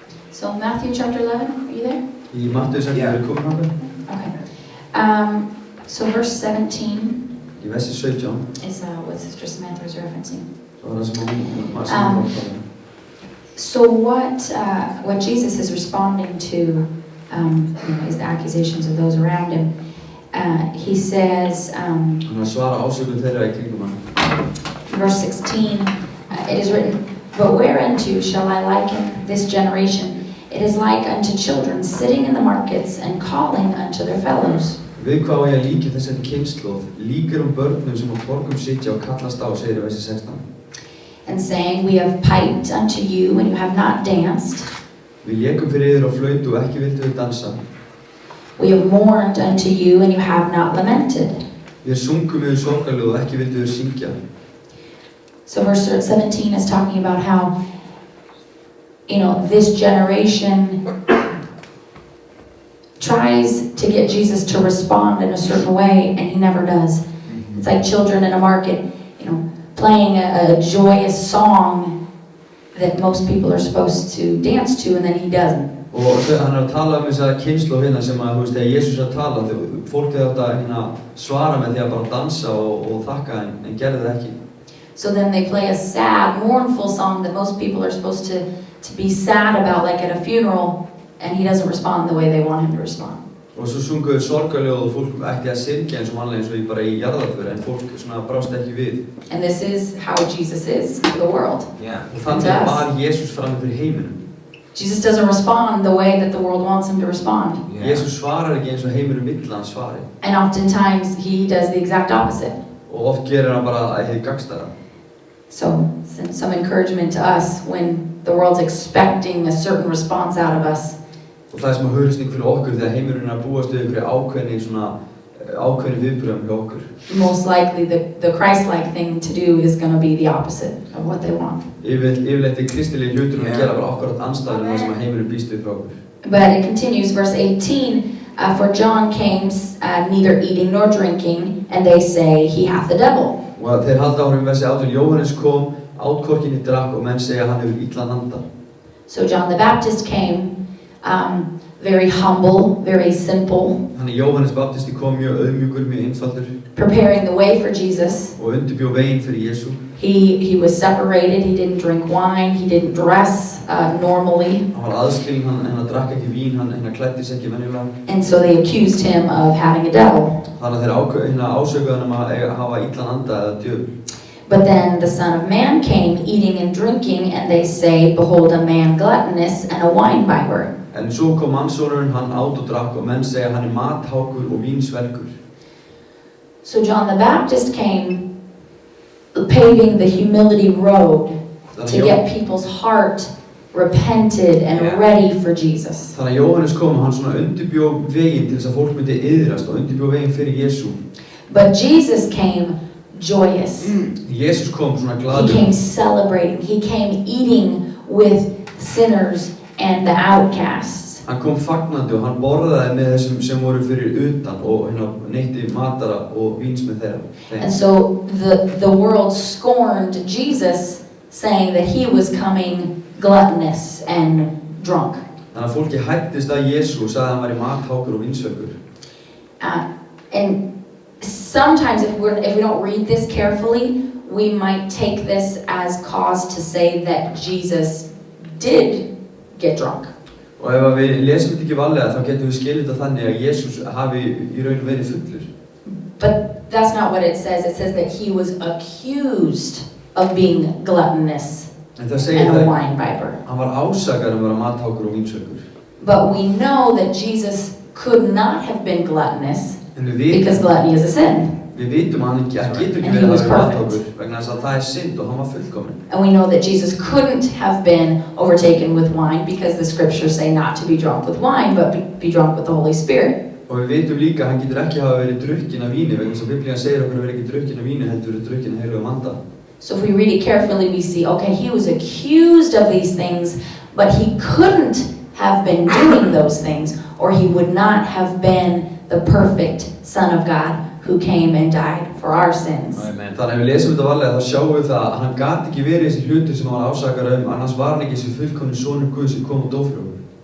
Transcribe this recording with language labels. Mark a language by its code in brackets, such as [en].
[en] So Matthew chapter 11, are you there? [is] Í Mattheus 11 [en] Yeah. [is] er komin þangað. [en] Okay. So verse 17 [is] Í versi 17. [en] is what Sister Samantha was referencing. [is] Það var það sem maður sem var að tala. [en] So what Jesus is responding to is the accusations of those around him. He says, [is] Hann er að svara ásökun þeirra í kringum hann. [en] verse 16, it is written, "But whereunto shall I liken this generation? It is like unto children sitting in the markets and calling unto their fellows." [is] Við hvað á ég að líka þessari kynslóð? Líkir börnum sem á torgum sitja og kallast á, segir í versi 16. [en] And saying, "We have piped unto you and you have not danced. [is] Við lékum fyrir yður á flautu og ekki vildu við dansa. [en] We have mourned unto you and you have not lamented." [is] Við sungum yfir sorgarljóð og ekki vildu við syngja. [en] So verse 17 is talking about how, this generation tries to get Jesus to respond in a certain way, and he never does. It's like children in a market, playing a joyous song that most people are supposed to dance to, and then he doesn't. [is] Og hann er að tala þessa kynslóð hérna sem að, þegar Jesús er að tala, fólkið átt að svara með því að bara dansa og þakka en gerði það ekki. [en] So then they play a sad, mournful song that most people are supposed to be sad about, like at a funeral, and he doesn't respond the way they want him to respond. [is] Og svo sunguðu sorgarljóð og fólk ætti að syrgja eins og vanlega eins og bara í jarðarför, en fólk svona brást ekki við. [en] And this is how Jesus is to the world. Yeah. [is] Og þannig var Jesús frammi fyrir heiminum. [en] Jesus doesn't respond the way that the world wants him to respond. Yeah. [is] Jesús svarar ekki eins og heiminum vill hann svari. [en] And oftentimes he does the exact opposite. [is] Og oft gerir hann bara hið gagnstæða. [en] So some encouragement to us when the world's expecting a certain response out of us. [is] Og það er sem að hugrisning fyrir okkur þegar heimurinn er að búast við einhverju ákveðni viðbröðum hjá okkur. [en] Most likely the Christ-like thing to do is going to be the opposite of what they want. [is] Yfirleitt er kristilegi hluturinn að gera bara akkurat andstæðan það sem að heimurinn býst við frá okkur. [en] But it continues, verse 18, "For John came neither eating nor drinking, and they say he hath the devil." [is] Og þeir halda áfram í versi 18, Jóhannes kom, át hvorki né drakk og menn segja hann hefur illan anda. [en] So John the Baptist came, very humble, very simple, [is] Þannig Jóhannes Baptisti kom mjög auðmjúkur, mjög einfaldur [en] preparing the way for Jesus. [is] og undirbjó veginn fyrir Jesú. [en] He was separated, he didn't drink wine, he didn't dress normally, [is] Hann var aðskilinn, hann drakk ekki vín, hann klæddi sig ekki venjulega. [en] and so they accused him of having a devil. [is] Þannig að þeir ásökuðu hann að hafa illan anda eða djöful. [en] But then the Son of Man came eating and drinking, and they say, "Behold, a man gluttonous and a winebibber." [is] En svo kom mannssonurinn, hann át og drakk og menn segja hann mathákur og vínsvelgur. [en] So John the Baptist came paving the humility road to get people's heart repented and ready for Jesus. [is] Þannig að Jóhannes kom og hann svona undirbjó veginn til þess að fólk myndi iðrast og undirbjó veginn fyrir Jesú. [en] But Jesus came joyous. [is] Jesús kom svona [en] He [is] gladur. [en] came celebrating. He came eating with sinners and the outcasts. [is] Hann kom fagnandi og hann borðaði með þessum sem voru fyrir utan og neytti matara og víns með þeirra. [en] And so the world scorned Jesus, saying that he was coming gluttonous and drunk. [is] Þannig að fólki hættist að Jesú og sagði að hann væri mathákur og vínsvelgur. [en] And sometimes if we don't read this carefully, we might take this as cause to say that Jesus did get drunk. [is] Og ef við lesum þetta ekki varlega þá getum við skilið þetta þannig að Jesús hafi í raun verið fullur. [en] But that's not what it says. It says that he was accused of being gluttonous [is] En það segir [en] and a [is] það, [en] winebibber. [is] hann var ásakar að vera mathákur og vínsvelgur. [en] But we know that Jesus could not have been gluttonous [is] En við [en] because gluttony is a sin. [is] vitum að hann getur ekki [en] And he [is] verið [en] was [is] að vera [en] perfect. [is] mathákur vegna þess að það er synd og hann var fullkominn. [en] And we know that Jesus couldn't have been overtaken with wine because the scriptures say not to be drunk with wine, but be drunk with the Holy Spirit. [is] Og við vitum líka að hann getur ekki hafa verið drukkin af víni vegna þess að Biblían segir okkur að vera ekki drukkin af víni heldur verið drukkin af heilugum anda. [en] So if we read it carefully, we see, okay, he was accused of these things, but he couldn't have been doing those things, or he would not have been the perfect Son of God who came and died for our sins. Amen. [is] Þannig að við lesum þetta varlega þá sjáum við það að hann gat ekki verið þessi hlutur sem hann var ásakar annars var hann ekki þessi fullkomni sonur Guð sem kom og dó fyrir okkur.